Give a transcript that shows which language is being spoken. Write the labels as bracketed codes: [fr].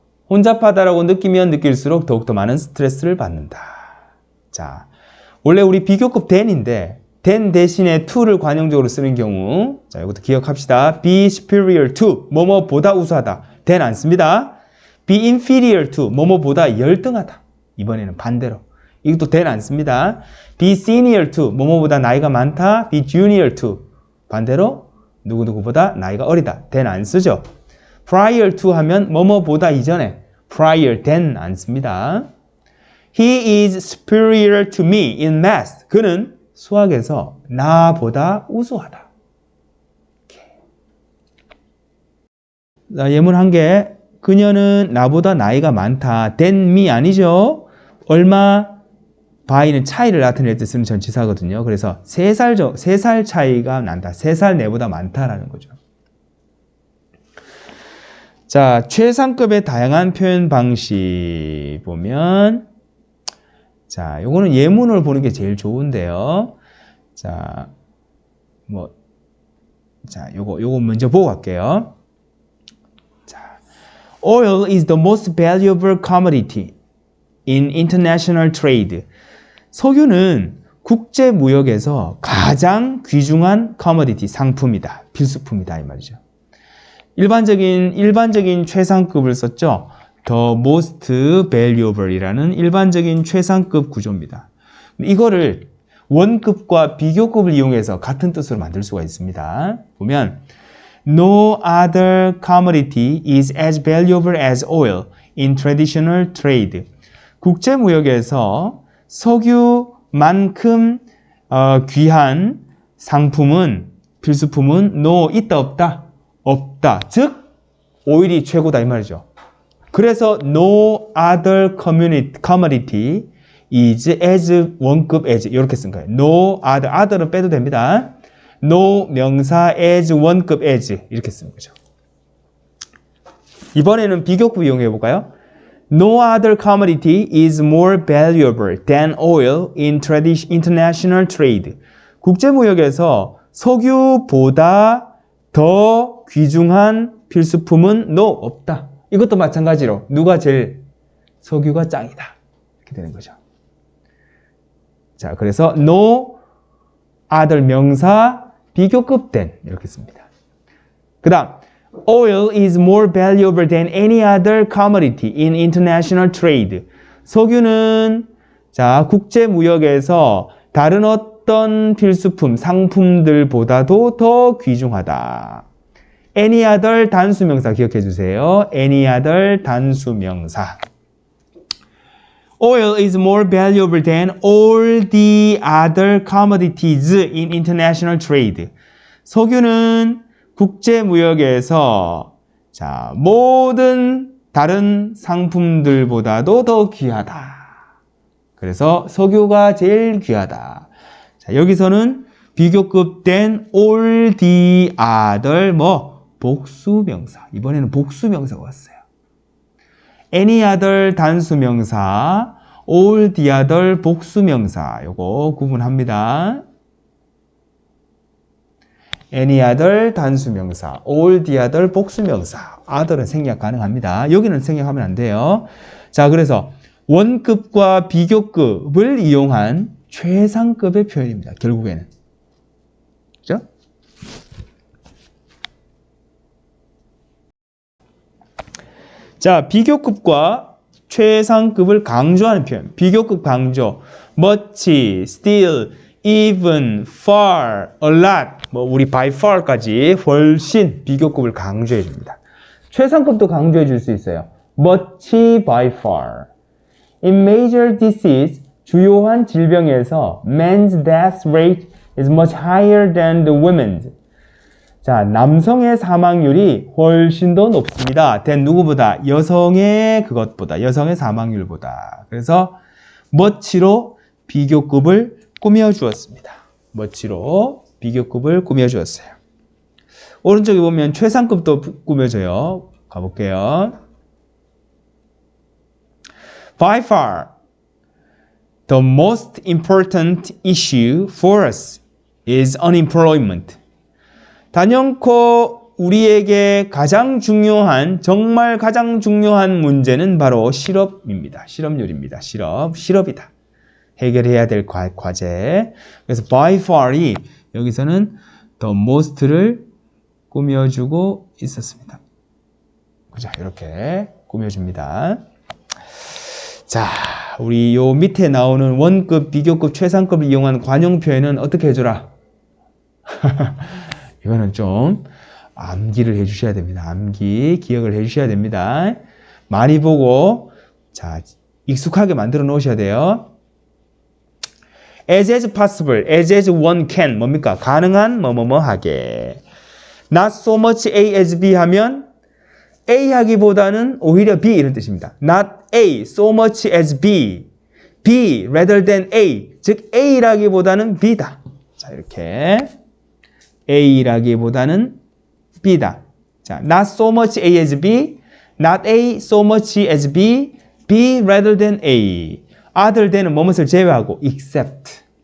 [ko] 혼잡하다라고 느끼면 느낄수록 더욱더 많은 스트레스를 받는다. 자, 원래 우리 비교급 then인데 than 대신에 to를 관용적으로 쓰는 경우, 자, 이것도 기억합시다. be superior to, 뭐뭐보다 우수하다. than 안 씁니다. be inferior to, 뭐뭐보다 열등하다. 이번에는 반대로. 이것도 than 안 씁니다. be senior to, 뭐뭐보다 나이가 많다. be junior to, 반대로 누구누구보다 나이가 어리다. than 안 쓰죠. prior to 하면 뭐뭐보다 이전에, prior than 안 씁니다. [en] He is superior to me in math. [ko] 그는 수학에서 나보다 우수하다. 자, 예문 한 개. 그녀는 나보다 나이가 많다. than me 아니죠? 얼마? by는 차이를 나타낼 때 쓰는 전치사거든요. 그래서 3살 차이가 난다. 3살 내보다 많다라는 거죠. 자, 최상급의 다양한 표현 방식 보면 자, 요거는 예문을 보는 게 제일 좋은데요. 자, 요거 먼저 보고 갈게요. [en] 자, oil is the most valuable commodity in international trade. [ko] 석유는 국제 무역에서 가장 귀중한 commodity, 상품이다. 필수품이다 이 말이죠. 일반적인 최상급을 썼죠. The most valuable 이라는 일반적인 최상급 구조입니다. 이거를 원급과 비교급을 이용해서 같은 뜻으로 만들 수가 있습니다. [en] 보면 No other commodity is as valuable as oil in traditional trade. [ko] 국제무역에서 석유만큼 귀한 상품은, 필수품은 no, 있다 없다? 없다. 즉 오일이 최고다 이 말이죠. 그래서 no other commodity is as 원급 as 이렇게 쓴 거예요. no other는 빼도 됩니다. no 명사 as 원급 as 이렇게 쓰는 거죠. 이번에는 비교급 이용해 볼까요? [en] No other commodity is more valuable than oil in international trade. [ko] 국제무역에서 석유보다 더 귀중한 필수품은 no, 없다. 이것도 마찬가지로 누가 제일 석유가 짱이다. 이렇게 되는 거죠. 자, 그래서 no other 명사 비교급 than 이렇게 씁니다. [en] 그 다음 Oil is more valuable than any other commodity in international trade. [ko] 석유는 자, 국제 무역에서 다른 어떤 필수품, 상품들보다도 더 귀중하다. Any other 단수명사 기억해 주세요. [en] Any other 단수명사. Oil is more valuable than all the other commodities in international trade. [ko] 석유는 국제무역에서 자, 모든 다른 상품들보다도 더 귀하다. 그래서 석유가 제일 귀하다. 자, 여기서는 비교급 than all the other 복수명사. 이번에는 복수명사가 왔어요. [en] any other 단수명사, all the other 복수명사. [ko] 요거 구분합니다. [en] any other 단수명사, all the other 복수명사. [ko] other은 생략 가능합니다. 여기는 생략하면 안 돼요. 자, 그래서 원급과 비교급을 이용한 최상급의 표현입니다. 결국에는. 그죠? 자, 비교급과 최상급을 강조하는 표현. 비교급 강조. [en] much, still, even, far, a lot, 우리 by far까지 [ko] 훨씬 비교급을 강조해 줍니다. 최상급도 강조해 줄 수 있어요. [en] much by far. In major disease, [ko] 주요한 질병에서 [en] men's death rate is much higher than the women's. [ko] 자, 남성의 사망률이 훨씬 더 높습니다. than 누구보다? 여성의 그것보다, 여성의 사망률보다. 그래서 much로 비교급을 꾸며주었습니다. much로 비교급을 꾸며주었어요. 오른쪽에 보면 최상급도 꾸며져요. 가볼게요. [en] By far, the most important issue for us is unemployment. [ko] 단연코 우리에게 가장 중요한, 정말 가장 중요한 문제는 바로 실업입니다. 실업률입니다. 실업이다. 해결해야 될 과제. 그래서 by far이 여기서는 the most를 꾸며주고 있었습니다. 그죠? 이렇게 꾸며줍니다. 자, 우리 요 밑에 나오는 원급, 비교급, 최상급을 이용한 관용 표현은 어떻게 해줘라? 이거는 좀 암기를 해주셔야 됩니다. 암기, 기억을 해주셔야 됩니다. 많이 보고, 자, 익숙하게 만들어 놓으셔야 돼요. [en] as possible, as one can, [ko] 뭡니까? 가능한 하게. not so much A as B 하면 A 하기보다는 오히려 B 이런 뜻입니다. [en] not A so much as B, B rather than A, [ko] 즉 A라기보다는 B다. 자, 이렇게 A라기보다는 B다. [en] 자, not so much A as B, not A so much as B, B rather than A. [ko] other than은 뭐뭇을 제외하고 except.